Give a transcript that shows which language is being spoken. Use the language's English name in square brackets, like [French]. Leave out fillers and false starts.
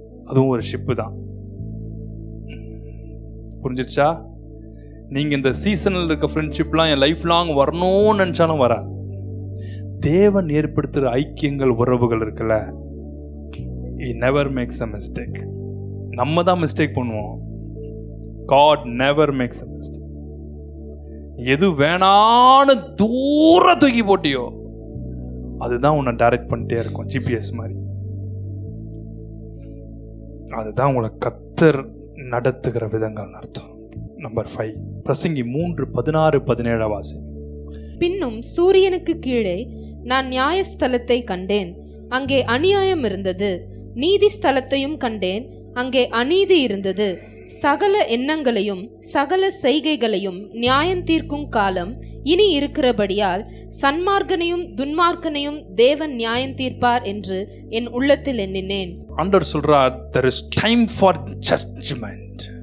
[Tamil] அதுவும் ஒரு ஷிப்பு தான். புரிஞ்சிருச்சா? நீங்க இந்த சீசனில் இருக்க ஃப்ரெண்ட்ஷிப்லாம் என் லைஃப் லாங் வரணும்னு நினைச்சாலும் வர. தேவன் ஏற்படுத்துகிற ஐக்கியங்கள், உறவுகள் இருக்குல்ல, [English] he never makes a mistake. [Tamil] நம்ம தான் மிஸ்டேக் பண்ணுவோம், [English] God never makes a mistake. [Tamil] எது வேணான்னு தூர தூக்கி போட்டியோ அதுதான் உன்னை டைரக்ட் பண்ணிட்டே இருக்கும், ஜிபிஎஸ் மாதிரி. அதுதான் உங்களை கர்த்தர் நடத்துகிற விதங்கள் அர்த்தம். நம்பர் 5, பிரசங்கி 3:16-17 வாசி. பின்னும் சூரியனுக்கு கீழே நான் நியாயஸ்தலத்தை கண்டேன், அங்கே அநியாயம் இருந்தது. நீதி ஸ்தலத்தையும் கண்டேன், அங்கே அநீதி இருந்தது. சகல எண்ணங்களையும் சகல செய்கைகளையும் நியாயம் தீர்க்கும் காலம் இனி இருக்கிறபடியால் சன்மார்க்கனையும் துன்மார்க்கனையும் தேவன் நியாயம் தீர்ப்பார் என்று என் உள்ளத்தில் எண்ணினேன். ஆண்டவர் சொல்றார், [English] there is time for judgment.